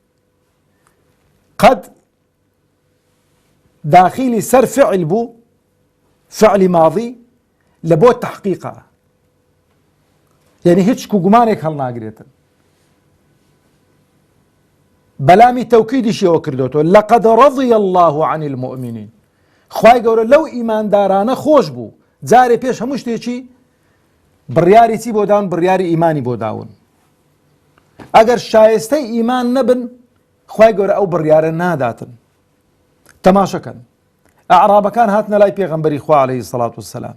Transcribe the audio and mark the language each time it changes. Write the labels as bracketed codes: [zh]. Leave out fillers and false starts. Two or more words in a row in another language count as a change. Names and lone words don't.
[ckb] قەد داخلی سەر فعل بوو فعلی ماضی لە بۆ تەحقیقە یعنی هیچ گومانێک هەڵناگرێتن بەلامی تەوکیدیشیەوە کردوتەوە [ar] لەقەد ڕەضی الله عن المؤمنین [ckb] خوای گەورە لەو ئیماندارانە خۆش بوو جارێ پێش هەموو شتێکی بڕیاری چی بۆ داون بڕیاری ئیمانی بۆ داون ئەگەر شایستەی ئیمان نەبن خوای گەورە ئەو بڕیارە ناداتن تەماشەکەن ئەعرابەکان هاتنە لای پێغەمبەری خوا [ar] عەلەیهی سەڵات وسەلام